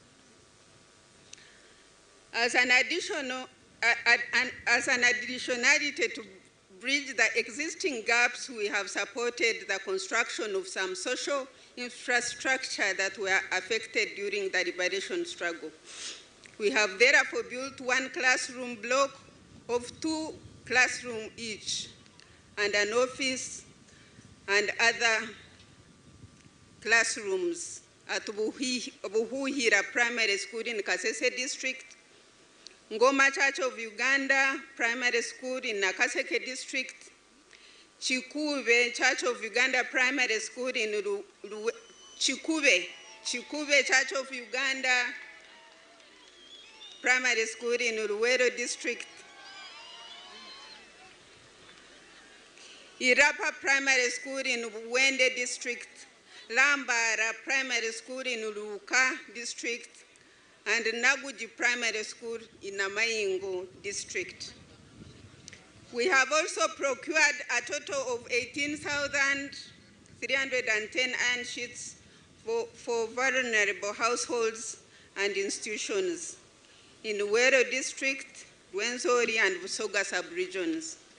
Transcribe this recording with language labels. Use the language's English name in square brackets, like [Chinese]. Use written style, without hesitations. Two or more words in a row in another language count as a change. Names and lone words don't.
[English] As an additionality to bridge the existing gaps, we have supported the construction of some social infrastructure that were affected during the liberation struggle. We have therefore built 1 classroom block of 2 classrooms each, and an office and other classrooms at Buhuhira Primary School in Kasese District, Ngoma Church of Uganda Primary School in Nakaseke District, Chikube Church of Uganda Primary School in Chikube Church of Uganda Primary School in Luweero District, Irapa Primary School in Wende District, Lambara Primary School in Uluka District, and Naguji Primary School in Namayingo District. We have also procured a total of 18,310 iron sheets for vulnerable households and institutions in Luweero District, Rwenzori, and Busoga sub-regions.